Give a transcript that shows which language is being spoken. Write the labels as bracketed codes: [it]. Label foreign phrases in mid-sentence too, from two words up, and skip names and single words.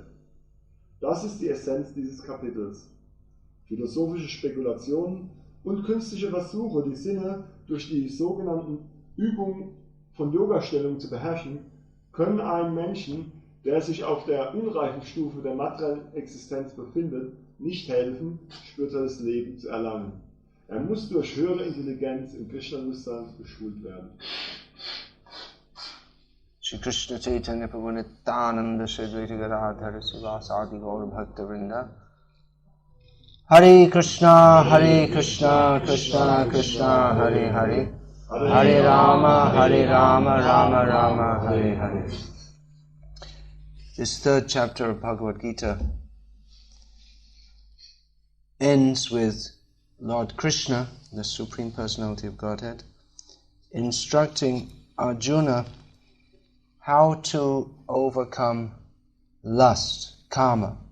[de] Das ist die Essenz dieses Kapitels. Philosophische Spekulationen und künstliche Versuche, die Sinne durch die sogenannten Übungen von Yoga-Stellungen zu beherrschen, können einem Menschen, der sich auf der unreifen Stufe der materiellen Existenz befindet, nicht helfen, spirituelles Leben zu erlangen. Er muss durch höhere Intelligenz im Krishna-Bewusstsein geschult werden. Shri Krishna Chaitanya Prabhu Nityananda Shri Advaita Gadadhara Sivasadi Gaur Bhakta Vrinda Hare Krishna Krishna Krishna Hare Hare Hare Rama Rama Rama Hare Hare. [en] This 3rd chapter of Bhagavad Gita ends with Lord Krishna, the Supreme Personality of Godhead, instructing Arjuna how to overcome lust, kama.